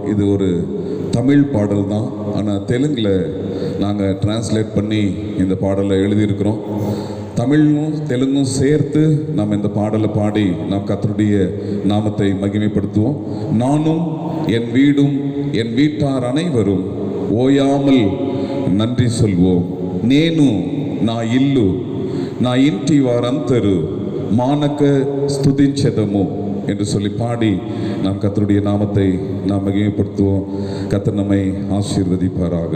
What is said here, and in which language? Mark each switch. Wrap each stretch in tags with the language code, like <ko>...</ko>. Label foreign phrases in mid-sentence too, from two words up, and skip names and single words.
<ta>இது ஒரு தமிழ் பாடல் தான், ஆனால் தெலுங்கில் நாங்கள் டிரான்ஸ்லேட் பண்ணி இந்த பாடலை எழுதியிருக்கிறோம். தமிழும் தெலுங்கும் சேர்த்து நாம் இந்த பாடலை பாடி நாம் கர்த்தருடைய நாமத்தை மகிமைப்படுத்துவோம். நானும் என் வீடும் என் வீட்டார் அனைவரும் ஓயாமல் நன்றி சொல்வோம்.</ta> <te>నేను నా ఇల్లు నా ఇంటి వారందరూ మానక స్తుతించెదము</te> <ta>என்று சொல்லி பாடி நாம் கர்த்தருடைய நாமத்தை நாம் மகிமைப்படுத்துவோம். கர்த்தர் நம்மை ஆசீர்வதிப்பாராக.</ta>